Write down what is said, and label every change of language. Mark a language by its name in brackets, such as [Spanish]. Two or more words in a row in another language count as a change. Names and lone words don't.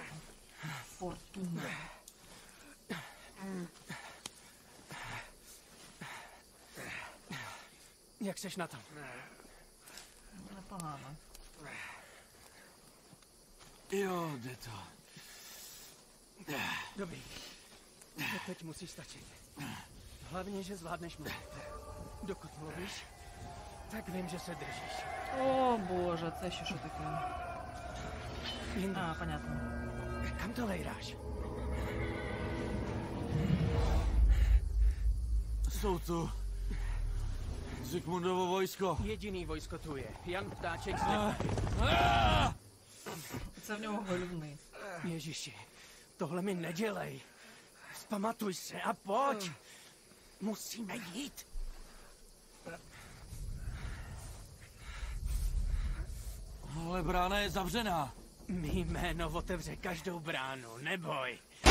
[Ukrainian] Фортуна. [Czech] Jak seš na tom? [Ukrainian] Непогано. [Czech] Jo, jde to. Dobrý. To teď musí stačit. Hlavně, že zvládneš mluvit. Dokud mluvíš, tak vím, že se držíš. [Ukrainian] О, Боже, це ще що таке? А, понятно. [Czech] Kam to lejráš? Jsou tu. Zikmundovo vojsko. Jediný vojsko tu je. Jan Ptáček z [Ukrainian] Це в нього голівний. [Czech] Ježiši, tohle mi nedělej. Vzpamatuj se a pojď. Musíme jít. Ale brána je zavřená. Mý jméno otevře každou bránu, neboj.